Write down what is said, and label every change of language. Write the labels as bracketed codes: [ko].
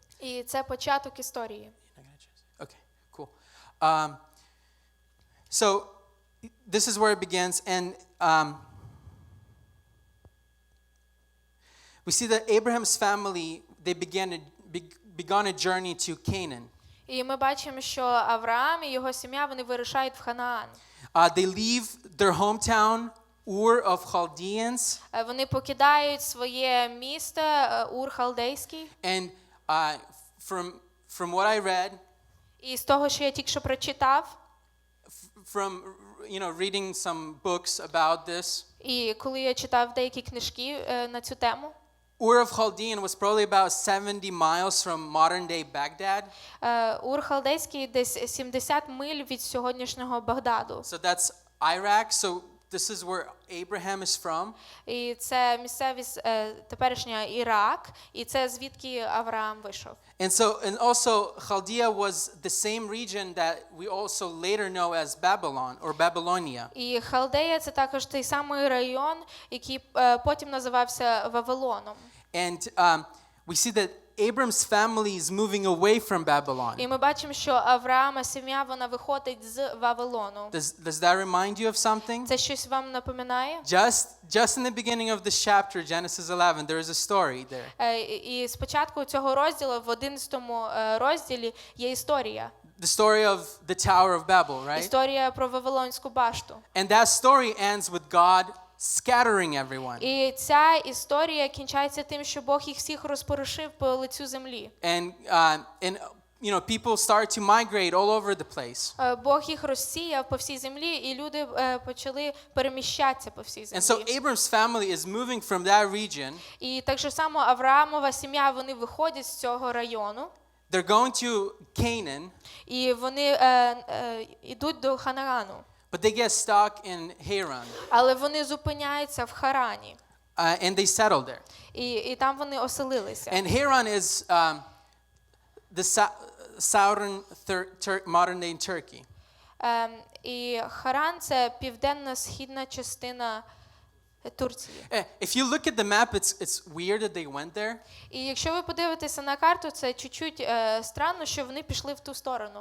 [uk] І це початок історії. [en] Okay, cool. So this is where it begins, and we see that Abraham's family, they began a journey to Canaan. [uk] І ми бачимо, що Авраам і його сім'я, вони вирушають в Ханаан. [en] They leave their hometown, Ur of Chaldeans. [uk] Вони покидають своє місто Ур Халдейський. [en] And from what I read, [uk] І з того, що я тільки що прочитав, [en] from reading some books about this, [uk] і коли я читав деякі книжки на цю тему, [en] Ur of Chaldean was probably about 70 miles from modern-day Baghdad. [uk] Ур Халдейський десь 70 миль від сьогоднішнього Багдаду. [en] So that's Iraq. So this is where Abraham is from. [uk] І це місцевість теперішня Ірак, і це звідки Авраам вийшов. [en] And also Chaldea was the same region that we also later know as Babylon or Babylonia. [uk] І Халдея це також той самий район, який потім називався Вавилоном. [en] And we see that Abram's family is moving away from Babylon. [uk] І ми бачимо, що Авраама сім'я, вона виходить з Вавилону. [en] Does that remind you of something? [uk] Це щось вам напоминає? [en] Just in the beginning of this chapter, Genesis 11, there is a story there. [uk] І спочатку цього розділу, в 11-му розділі, є історія. [en] The story of the Tower of Babel, right? [uk] Історія про Вавилонську башту. [en] And that story ends with God scattering everyone. [uk] І ця історія кінчається тим, що Бог їх всіх розпорошив по лицю землі. [en] And you know, people start to migrate all over the place. [uk] Бог їх розсіяв по всій землі, і люди почали переміщатися по всій [en] And so [uk] землі. [en] Abram's family is moving from that region. [uk] І так же само Авраамова сім'я, вони виходять з цього району. [en] They're going to Canaan. [uk] І вони йдуть до Ханаану. [en] But they get stuck in Haran. [uk] Але вони зупиняються в Харані. [en] And they settle there. [uk] І там вони оселилися. [en] And Haran is the southern modern day Turkey. [uk] І Харан – це південно-східна частина Турції. [en] If you look at the map, it's weird that they went there. [uk] І якщо ви подивитеся на карту, це чуть-чуть странно, що вони пішли в ту сторону.